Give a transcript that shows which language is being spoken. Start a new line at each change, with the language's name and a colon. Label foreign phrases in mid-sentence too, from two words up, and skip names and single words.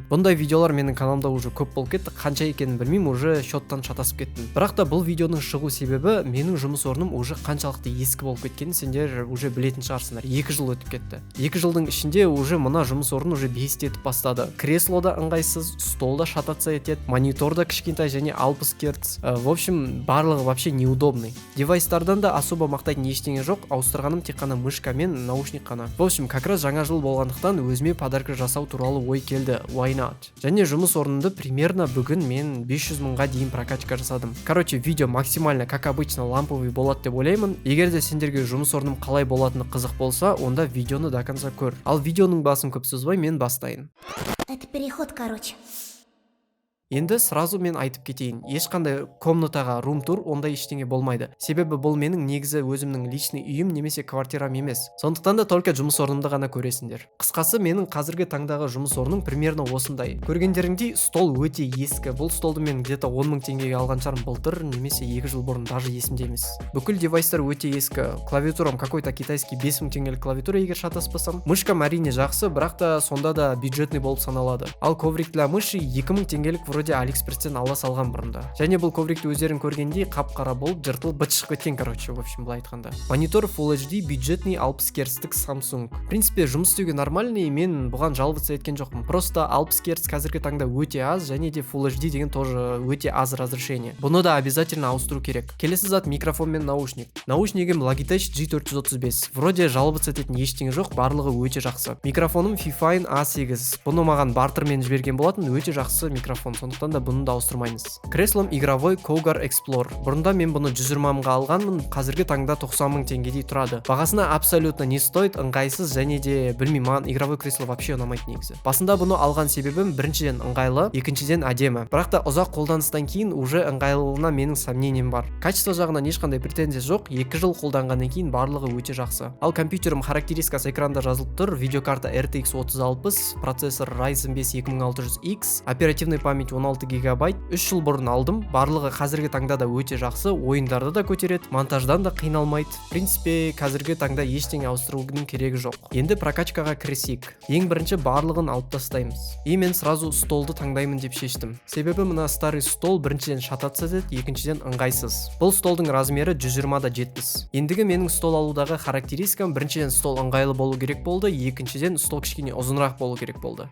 Kazakh: Бұндай видеолар менің каналымда уже көп болып кетті, қанша екенін білмеймін, уже счеттан шатасып кеттім. Бірақ та бұл видеоның шығу себебі менің жұмыс орным уже қаншалықты ескі болып кеткенін сендер уже білетін шығарсыңдар. 2 жыл өтіп кетті. 2 жылдың ішінде уже мына жұмыс орны уже беситетіп бастады. Кресло да ыңғайсыз, стол да шататься етеді, монитор да кішкентай және 60 Гц.
Russian: В общем,
Kazakh: барлығы
Russian: вообще неудобный.
Kazakh: Девайстардан да особо мақтайтын ештеңе жоқ, ауыстырғаным тек қана мышка мен наушник қана.
Russian: В общем, как раз
Kazakh: жаңа жыл болғандықтан өзіме подарка жасау туралы ой келді.
English: Why not?
Kazakh: Және жұмыс орнымды примерно бүгін мен 500 мыңға дейін прокачка жасадым.
Russian: Короче, видео максимально, как обычно, ламповый
Kazakh: болады деп ойлаймын. Егер де сендерге жұмыс орным қалай болатыны қызық болса, онда видеоны
Russian: до конца
Kazakh: көр. Ал видеоның басын көп созбай мен бастайын.
Russian: Это переход, короче.
Kazakh: Енді сразу мен айтып кетейін, ешқандай комнатаға рум-тур ондай ештеңе болмайды. Себебі бұл менің негізі өзімнің личный үйім немесе квартирам емес. Сондықтан да только жұмыс орнымды ғана көресіңдер. Қысқасы, менің қазіргі таңдағы жұмыс орным примерно осындай. Көргендеріңдей, стол өте ескі. Бұл столды мен где-то 10 мың теңгеге алған шығармын былтыр, немесе 2 жыл бұрын, даже есімде емес. Бүкіл девайстар өте ескі. Клавиатурам
Russian: какой-то китайский
Kazakh: 5 мың теңгелік клавиатура, егер шатаспасам. Мышкам әрине жақсы, бірақ та сонда да бюджетный болып саналады. Ал
Russian: коврик для мыши
Kazakh: 2 мың теңгелік вроде Алиэкспресстен ала салған бұрында. Және бұл коврикті өздерің көргендей қап-қара болып, жыртылып быт шығып кеткен,
Russian: короче, в общем,
Kazakh: былай айтқанда.
Russian: Монитор Full HD бюджетный 60 Гц Samsung. В принципе,
Kazakh: жұмыс істеуге нормальный, мен бұған жаловаться еткен жоқпын. Просто 60 Гц қазіргі таңда өте аз, және де Full HD деген тоже өте аз разрешение. Бұны да обязательно ауыстыру керек. Келесі зат микрофон мен наушник. Наушнигім Logitech G435. Вроде жаловаться ететін ештеңе жоқ, барлығы өте жақсы. Микрофоным Fifine A8. Бұны маған бартермен жіберген болатын, өте жақсы микрофон. Сондықтан да бұны да ауыстырмаймыз. Креслом игровой Cougar Explorer. Бұрында мен бұны 120 мыңға алғанмын, қазіргі таңда 90 мың теңгедей тұрады.
Russian: Бағасына абсолютно не стоит,
Kazakh: ыңғайсыз, және де білмеймін, маған
Russian: игровой кресло вообще
Kazakh: ұнамайды негізі. Басында бұны алған себебім біріншіден ыңғайлы, екіншіден әдемі. Бірақ та ұзақ қолданыстан кейін уже ыңғайлылығына менің сомнением бар. Качество жағынан ешқандай претензия жоқ, 2 жыл қолданғаннан кейін барлығы өте жақсы. Ал компьютерім характеристикасы экранда жазылып тұр, видеокарта RTX 3060, процессор Ryzen 5 2600X,
Russian: оперативный память
Kazakh: 16 гигабайт. 3 жыл бұрын алдым, барлығы қазіргі таңда да өте жақсы, ойындарды да көтереді, монтаждан да қиналмайды.
Russian: В принципе,
Kazakh: қазіргі таңда ештеңе ауыстырудың керегі жоқ. Енді прокачкаға кірісейік. Ең бірінші барлығын алып тастаймыз. Мен сразу столды таңдаймын деп шештім. Себебі мына
Russian: старый стол
Kazakh: біріншіден шататься етеді, екіншіден ыңғайсыз. Бұл столдың размері 120-70. Ендігі менің стол алудағы характеристикам біріншіден стол ыңғайлы болу керек болды, екіншіден стол кішкене ұзынырақ болу керек болды.